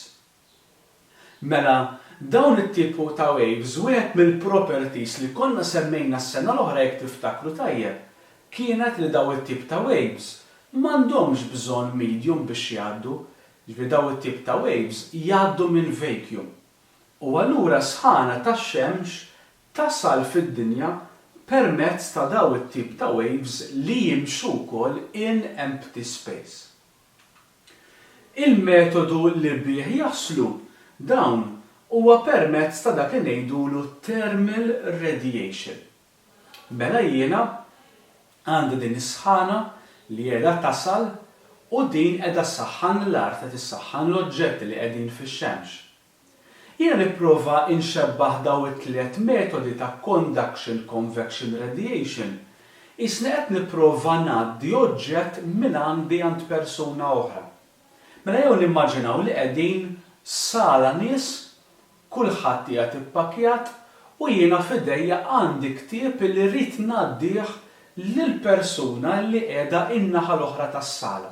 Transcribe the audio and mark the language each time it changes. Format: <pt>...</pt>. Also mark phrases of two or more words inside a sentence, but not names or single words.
<mt>Mela, dawn it-tipu ta' waves wieħed mill-properties li konna semmejna s-sena l-oħra jekk tiftakru tajjeb kienet li daw it-tip ta' waves m'għandhomx bżonn medium biex jgħaddu, ġifieri daw it-tip ta' waves jgħaddu minn vacuum. U allura sħana tax-xemx tasal fid-dinja permezz ta' daw it-tip ta' waves li jimxu wkoll</mt> <en>in empty space.</en> <mt>Il-metodu li bih jaħslu dawn huwa permezz ta' dak li ngħidulu</mt> <en>thermal radiation.</en> <mt>Mela jiena għandi din is-sħana li qiegħda tasal u din qiegħda ssaħħan l-art qed issaħħan l-oġġetti li qegħdin fix-xemx. Jiena nipprova inxebbaħ daw it-tliet metodi ta'</mt> <en>conduction, convection, radiation.</en> <mt>Isni qed nipprova ngħaddi oġġett minn għandi għand persuna oħra. Mela jew nimmaġinaw li qegħdin sala nies, kulħadd qiegħed ippakjat u jiena f'idejja għandi ktieb li rrid ngħaddih lill-persuna li qiegħda in-naħa l-oħra tas-sala.</mt>